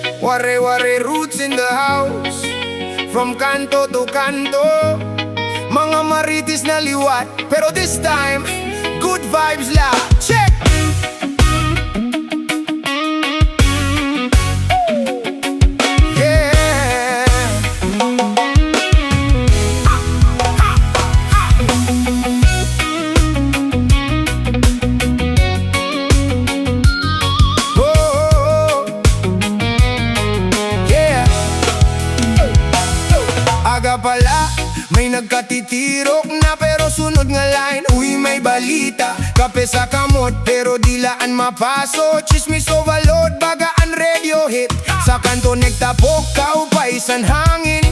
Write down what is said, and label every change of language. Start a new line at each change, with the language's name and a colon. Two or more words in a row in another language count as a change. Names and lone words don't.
English: Waray roots in the house,
Waray: from kanto to kanto. Mga marites na liwat, pero
English: this time, good vibes
Waray: la. Check!
English: Yeah! Oh, yeah!
Waray: Aga pala, may nagkatitirok na pero sunod nga line, uy may balita. Kape sa kamot pero dilaan mapaso. Chismis overload, bagaan
English: radio hit.
Waray: Sa kanto nagtapok, kaupay san hangin.